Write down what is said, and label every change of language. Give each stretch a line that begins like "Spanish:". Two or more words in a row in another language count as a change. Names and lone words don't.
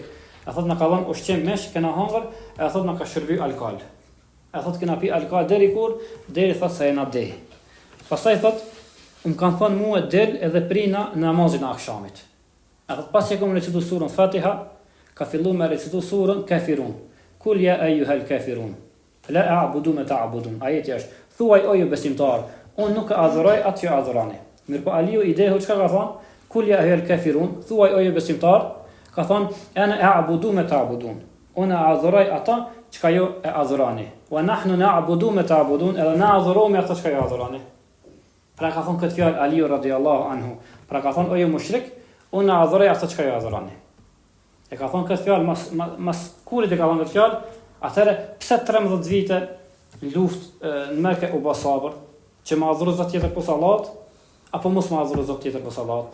Albanian: E thot na ka dhënë ushqim mesh, kena hangër, e thot na ka shërby alkool. E thot kena pi alkool deri kur? Deri thot se jena deh. Pastaj thot kanë thënë mua del edhe prina namazin e akşamit. E thot pasi e kam recitu surën Fatiha, ka filluar me recitu surën Kafirun.
Arabic: قل يا أيها الكافرون لا أعبد ما تعبدون.
Albanian: Ajeti është: thuaj o ju besimtar, unë nuk e adhuroj atë që adhuroni. Mirpo Aliu i dehu çka ka thënë?
Arabic: قل يا أيها الكافرون,
Albanian: thuaj o ju besimtar, ka thënë
Arabic: أنا أعبد ما تعبدون.
Albanian: Unë adhuroj ata çka ju e adhuroni.
Arabic: ونحن نعبد ما تعبدون,
Albanian: edhe na adhurojmë ata çka ju adhuroni. Pra ka thonë këtë fjalë Aliu
Arabic: رضي الله عنه.
Albanian: Pra ka thonë o ju mushrik, unë adhuroj ata çka ju adhuroni. E ka thonë këtë fjalë mas kurit e ka thonë këtë fjalë, atëherë pse 13 vite luftë në Mekë u bë sabër, që më adhuro zot tjetër posa Allahut, apo mos më adhuro zot tjetër posa Allahut.